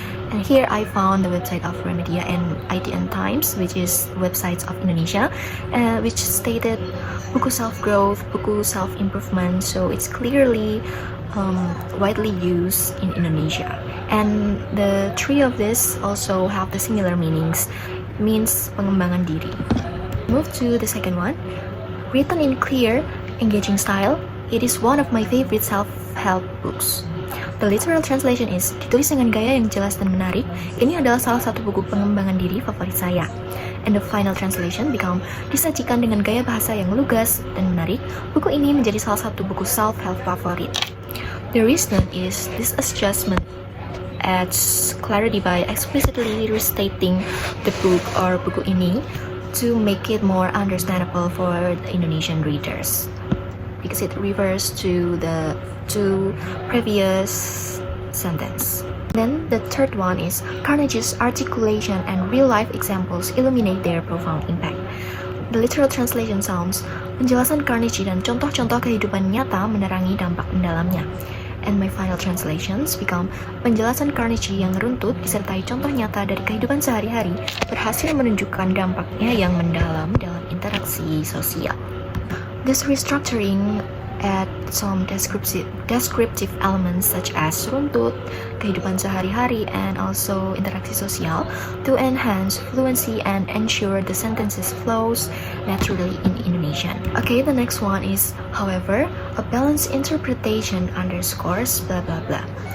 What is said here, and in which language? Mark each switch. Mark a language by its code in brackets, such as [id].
[en] And here I found the website of Remedia and IDN Times, which is websites of Indonesia, which stated [id] buku self-growth, buku self-improvement, [en] so it's clearly widely used in Indonesia. And the three of this also have the similar meanings, means [id] pengembangan diri. [en] Move to the second one. Written in clear, engaging style, it is one of my favorite self-help books. The literal translation is, [id] ditulis dengan gaya yang jelas dan menarik, ini adalah salah satu buku pengembangan diri favorit saya. [en] And the final translation become, [id] disajikan dengan gaya bahasa yang lugas dan menarik, buku ini menjadi salah satu buku self-help favorit. [en] The reason is, this adjustment adds clarity by explicitly restating the book or [id] buku ini [en] to make it more understandable for the Indonesian readers, because it refers to the two previous sentence. Then the third one is Carnegie's articulation and real-life examples illuminate their profound impact. The literal translation sounds, [id] penjelasan Carnegie dan contoh-contoh kehidupan nyata menerangi dampak mendalamnya. [en] And my final translations become, [id] penjelasan Carnegie yang runtut disertai contoh nyata dari kehidupan sehari-hari berhasil menunjukkan dampaknya yang mendalam dalam interaksi sosial. [en] This restructuring add some descriptive elements such as runtut, kehidupan sehari-hari, and also interaksi sosial to enhance fluency and ensure the sentences flows naturally in Indonesian. Okay, the next one is, however, a balanced interpretation underscores blah blah blah.